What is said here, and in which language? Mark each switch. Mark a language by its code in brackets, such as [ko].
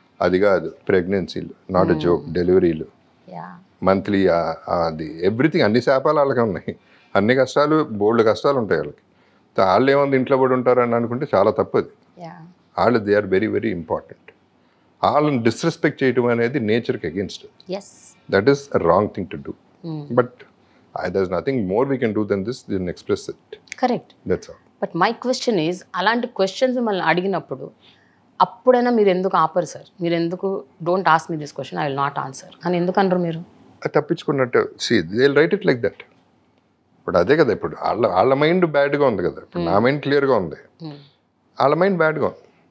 [te] అది కాదు ప్రెగ్నెన్సీలు, [en] not a joke, [te] డెలివరీలు, మంత్లీ, అది ఎవ్రీథింగ్, అన్ని శాపాలు వాళ్ళకే ఉన్నాయి, అన్ని కష్టాలు, బోల్డ్ కష్టాలు ఉంటాయి వాళ్ళకి. వాళ్ళు ఏముంది ఇంట్లో పడి ఉంటారని అనుకుంటే చాలా తప్పది. వాళ్ళు [en] They are very very important. [te] వాళ్ళని డిస్రెస్పెక్ట్ చేయడం అనేది నేచర్కి against. [en] That is a wrong thing to do. But there's nothing more we can do than this, than express it. Correct. That's all. But my question is, [te] అలాంటి questions మిమ్మల్ని అడిగినప్పుడు అప్పుడైనా మీరు ఎందుకు ఆపరు సార్? మీరు ఎందుకు [en] don't ask me this question, I will not answer [te] అని ఎందుకు అనరు మీరు? తప్పించుకున్నట్టు [en] They will write it like that. [te] ఇప్పుడు అదే కదా, ఇప్పుడు వాళ్ళ మైండ్ బ్యాడ్గా ఉంది కదా, ఇప్పుడు నా మైండ్ క్లియర్గా ఉంది, వాళ్ళ మైండ్ బ్యాడ్గా ఉంది.